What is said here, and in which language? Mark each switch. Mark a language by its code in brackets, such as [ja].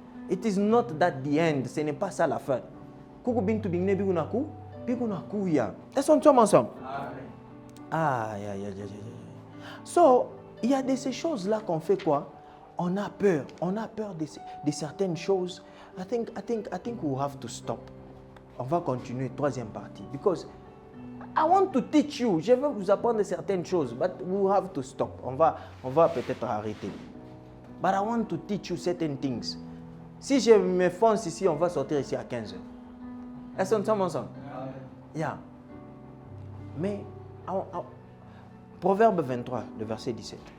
[en] It is not that the end. [fr] Ce n'est pas ça la fin. Est-ce que nous sommes ensemble? Amen. So, il y a de ces choses-là qu'on fait quoi? On a peur de certaines choses. [en] I think we'll have to stop. [fr] On va continuer, troisième partie. [en] Because I want to teach you. [fr] Je veux vous apprendre certaines choses, [en] but we'll have to stop. [fr] On va peut-être arrêter. [en] But I want to teach you certain things. [fr] Si je me fonce ici, on va sortir ici à 15h. Est-ce que nous sommes ensemble? Yeah. Mais, Proverbe 23, le verset 17.